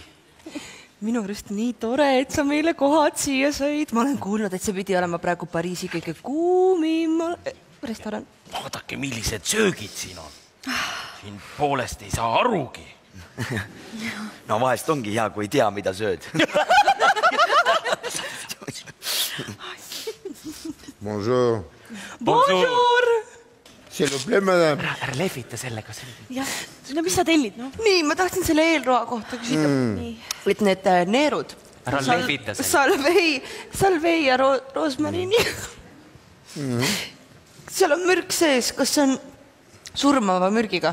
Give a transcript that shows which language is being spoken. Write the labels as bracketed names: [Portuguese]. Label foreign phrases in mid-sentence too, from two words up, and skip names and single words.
[Estonian] Minu arust nii tore, et sa meile kohad siia sõid. Ma olen kuulnud, et see pidi olema praegu Pariisi kõige kuumim restoran. Vaadake, millised söögid siin on. Siin poolest ei saa arugi. No vahest ongi hea, kui ei tea, mida sööd. [French] Bonjour. Bonjour! S'il vous plaît, madame. [Estonian] Ära lehvita sellega. Jah, no mis sa tellid? No? Nii, ma tahtsin selle eelroa kohta küsida. Et need neerud. Ära lehvita sellega. Salvei ja roosmarini. Seal on mürk sees. Kas see on surmava mürgiga?